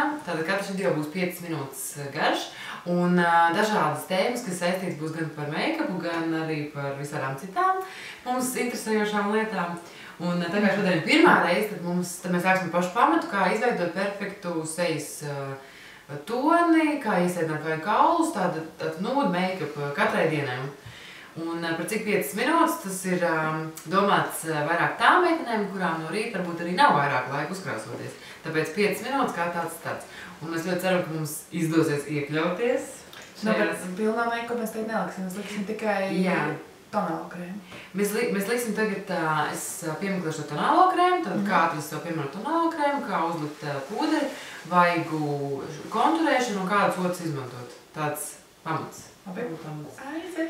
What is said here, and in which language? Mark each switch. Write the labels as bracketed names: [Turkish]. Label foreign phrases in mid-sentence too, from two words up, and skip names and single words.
[Latvian] Tātad katrs video būs 5 minūtes garš, un dažādas tēmas, kas saistītas būs gan par make-upu, gan arī par visādām citām mums interesējošām lietām. Un tā kā šodien ir pirmā reize, tad mēs sāksim pašu pamatu, kā izveidot perfektu sejas toni, kā iesēdināt vai kaulus, tāda [English] nude make-up [Latvian] katrai dienai. Un par cik 5 minūtes tas ir domāts vairāk tām meitenēm, kurām no rīta varbūt arī nav vairāk laika uzkrāsoties. Tāpēc 5 minūtes kā tāds. Un mēs ļoti ceram, ka mums izdosies iekļauties. Bet pilnā make-up mēs teikt neliksim, mēs liksim tikai tonālo krēmu. Mēs liksim tagad, es piemeklēšu tonālo krēmu, tad kā atrast savu pirmo tonālo krēmu, kā uzlikt pūderi, vaigu konturēšanu un kādus otrs izmantot. Tāds pamats. Aiziet!